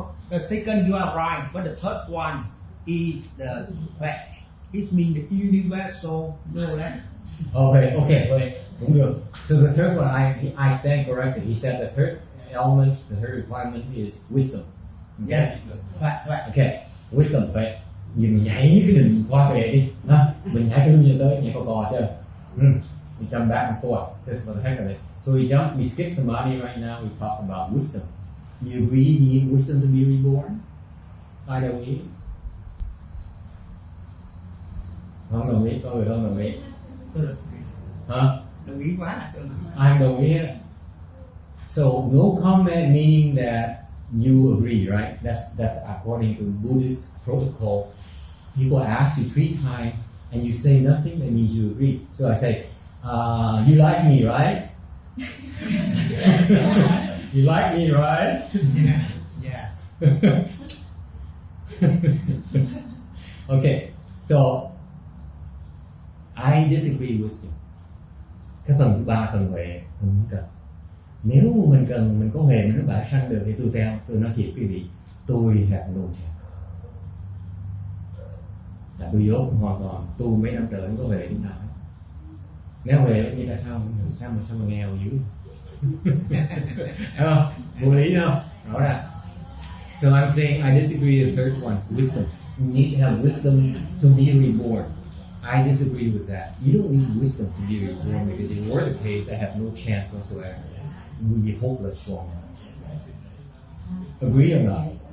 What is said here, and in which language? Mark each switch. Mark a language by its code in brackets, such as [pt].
[en] The second you are right, but the third one is it means the universal knowledge. [vi] Okay, cũng được. [en] So the third one, I stand corrected. He said the third element, the third requirement is wisdom. Okay? Yes, right. Okay, wisdom. [vi] Vậy, mình nhảy cái định qua về đi, mình nhảy cái đuôi lên tới, nhảy cò chưa? [en] We jump back and forth just for the heck of it. So we skip samadhi right now. We talk about wisdom. You agree you need wisdom to be reborn? [vi] Ai đồng ý? Không đồng ý, có người không đồng ý. Hả? Đồng ý quá. Ai đồng ý hết? [en] So no comment meaning that you agree, right? That's according to Buddhist protocol. People ask you 3 times and you say nothing, that means you agree. So I say, you like me, right? You like me, right? Yes. Okay, so I disagree with you. [vi] Cái phần thứ 3, phần huệ, không cần. Nếu mình cần, mình có huệ, mình nó vãng sanh được thì tôi nói thiệt quý vị, tôi [en] have no chance. [vi] Là tôi dốt hoàn toàn, tu mấy năm trời không có huệ đến nào. Nếu huệ như tại sao mà nghèo dữ? Đúng không? Vô lý không? Rõ ràng. [en] So I'm saying I disagree with the third one, wisdom. You need to have wisdom to be reborn. I disagree with that. You don't need wisdom to be reborn because if it were the case, I have no chance whatsoever. You would be hopeless for me. Agree or not?